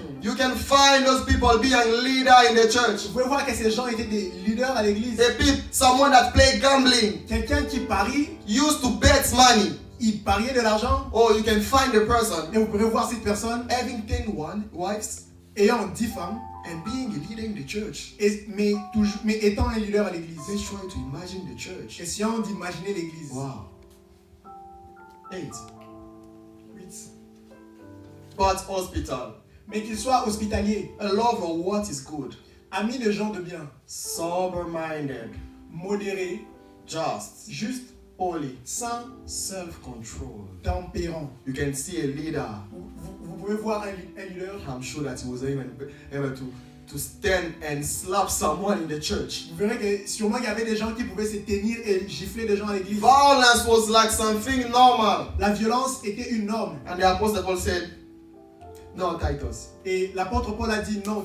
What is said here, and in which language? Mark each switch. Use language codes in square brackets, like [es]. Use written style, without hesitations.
[en] you can find those people being a leader in the church. [fr] vous pouvez voir que ces gens étaient des leaders à l'église. [en] Someone that played gambling, [fr] Quelqu'un qui parie, [en] used to bet money. [fr] il pariait de l'argent. [en] Oh, you can find the person [fr] Et vous pouvez voir cette personne [en] having 10 wives [fr] ayant 10 femmes, [en] and being a leader in the church. [fr] mais étant un leader à l'église. [en] Let's try to imagine the church. [fr] Essayons d'imaginer l'église. [en] Wow. 8. [fr] 8. [en] But hospital, [fr] Mais qu'il soit hospitalier, [en] a lover of what is good, [fr] ami de gens de bien, [en] sober-minded, [fr] modéré, juste, [en] holy, [fr] saint, [en] self-control. [fr] tempérant. [en] You can see a leader. [fr] Vous pouvez voir un leader. [en] I'm sure that he was even able to stand and slap someone in the church. [fr] Vous verrez que sûrement il y avait des gens qui pouvaient se tenir et gifler des gens à l'église. [en] Violence was like something normal. [fr] La violence était une norme. [en] And the Apostle Paul said, no, Titus, [fr] Et l'apôtre Paul a dit non,